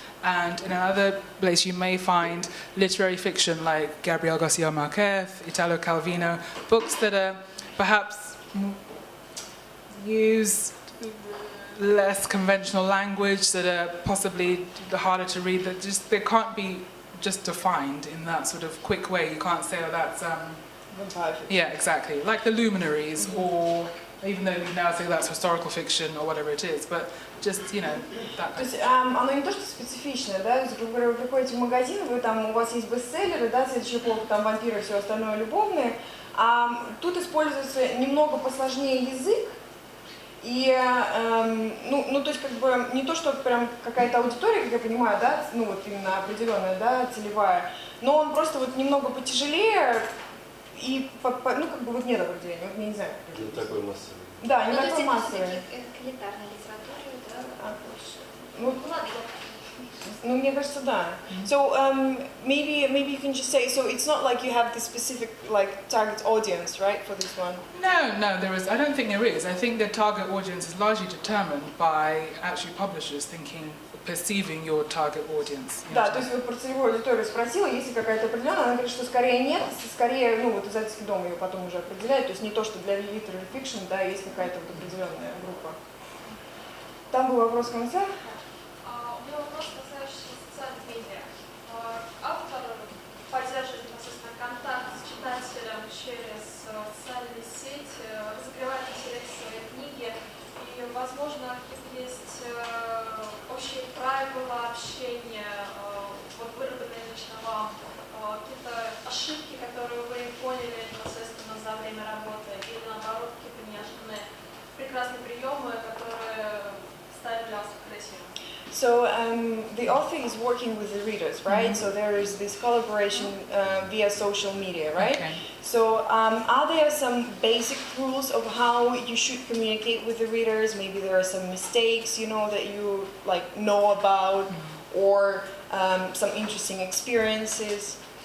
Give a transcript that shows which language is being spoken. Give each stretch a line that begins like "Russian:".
English: And in another place you may find literary fiction like Gabriel Garcia Marquez, Italo Calvino, books that are perhaps use less conventional language, that are possibly harder to read, that just they can't be just defined in that sort of quick way. You can't say, oh, that's yeah, exactly, like the Luminaries, or even though we now say that's historical fiction or whatever it is, but just, that.
Russian: То есть оно не то, что специфичное, да, то есть, грубо говоря, вы приходите в магазин, у вас есть бестселлеры, да, следующая полка, там вампиры, все остальное любовные, тут используется немного посложнее язык, и, то есть, как бы, не то, что прям какая-то аудитория, как я понимаю, да, вот именно определенная, да, целевая, но он просто вот немного потяжелее, и, как бы, вот нет определения, вот я не знаю. Не такой массовый. Да, не такой массовый. К элитарной литературе, да, больше. Мне кажется, да.
English: So maybe you can just say, so it's not like you have the specific target audience, right, for this one? No, there is. I don't think there is. I think the target audience is largely determined by actually publishers perceiving your target audience.
Russian: Да, то есть вот про целевую аудиторию спросила, есть ли какая-то определенная, она говорит, что скорее нет, скорее, вот издательский дом ее потом уже определяет, то есть не то, что для literary fiction, да, есть какая-то вот определенная группа. Там был вопрос в конце. У меня вопрос, касающийся социальных медиа. Автор поддерживает непосредственно контакт с читателем через социальные сети, разогревает интерес к своей книге, и, возможно, есть общие правила общения, вот выработанные лично вам, какие-то ошибки, которые вы поняли непосредственно за время работы, или наоборот, какие-то неожиданные прекрасные приемы, которые стали для вас открытием.
English: So the author is working with the readers, right? Mm-hmm. So there is this collaboration via social media, right? Okay. So are there some basic rules of how you should communicate with the readers? Maybe there are some mistakes, that you know about, or some interesting experiences?